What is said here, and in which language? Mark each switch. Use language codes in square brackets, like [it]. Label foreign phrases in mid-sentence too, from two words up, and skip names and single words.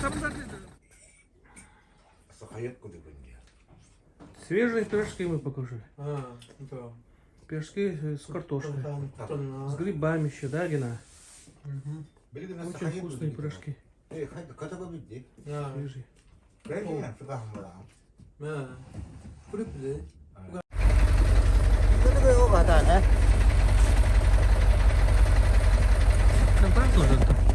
[ru] Там свежие пирожки мы покушали. Да. Пирожки с картошкой. С грибами еще, да, Гена? Очень вкусные пирожки. Свежие. [ko] 이거 가다, 네? [ru] Там правда тоже это?